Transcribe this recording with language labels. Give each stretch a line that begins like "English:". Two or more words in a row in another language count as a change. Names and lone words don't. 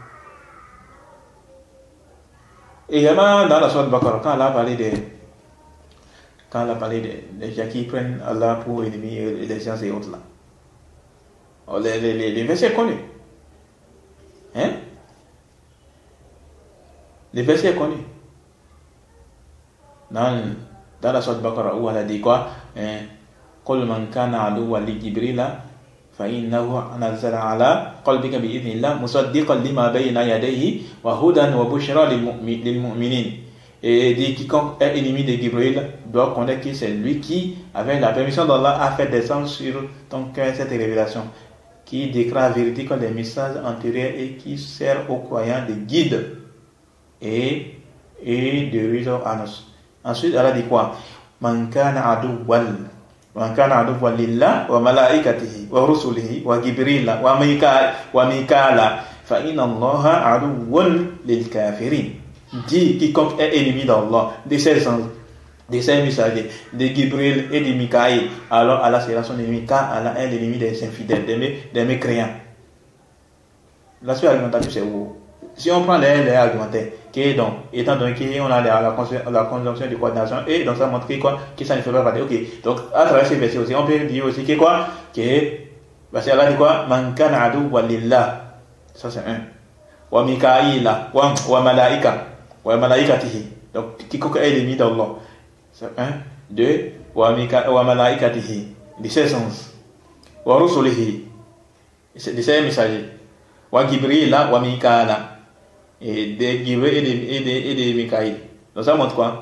French: Également dans la sourate Baqarah, quand Allah a parlé des gens qui prennent Allah pour ennemi et les sciences et autres là. Les versets connus. Les versets connus. Dans la sourate Baqarah où elle a dit quoi?
Arabic: قل من كان عدوا لجبريل فإنه نزل على قلبك بإذن الله مصدقا لما بين يديه وهدى وبشرى للمؤمنين.
French: Et dit quiconque est ennemi de Gabriel doit connaître que c'est lui qui, avec la permission d'Allah, a fait descendre sur ton cœur cette révélation, qui déclare la vérité comme des messages antérieurs et qui sert aux croyants de guide et de raison à nous. Ensuite, Allah dit quoi?
Arabic: من كان عدوا لله وملائكته ورسله وجبريل وميكال فإن الله عدو للكافرين.
French: Dit quiconque est ennemi d'Allah, de ses anges, de ses messagers, de Gabriel et de Mikaïl, alors Allah sera son ennemi, car Allah est l'ennemi des infidèles, des mécréants. La seule argumentation, c'est où? Si on prend les argumentaires, qui est donc, étant donné qu'on a la conjonction de coordination, et donc ça montre que ça ne fait pas partie. Ok, donc à travers ces versets aussi, on peut dire aussi que quoi? Parce que Allah dit quoi?
Arabic: من كان عدوا لله.
French: Ça c'est un.
Arabic: وميكائيل، والملائكة. وملائكته.
French: Donc, quiconque est l'ennemi d'Allah. C'est un. Deux.
Arabic: وملائكته.
French: De ses anges.
Arabic: ورسله.
French: De ses messagers.
Arabic: وجبريل وميكال.
French: Et de Jibril et de Mikaïl. Donc, ça montre quoi?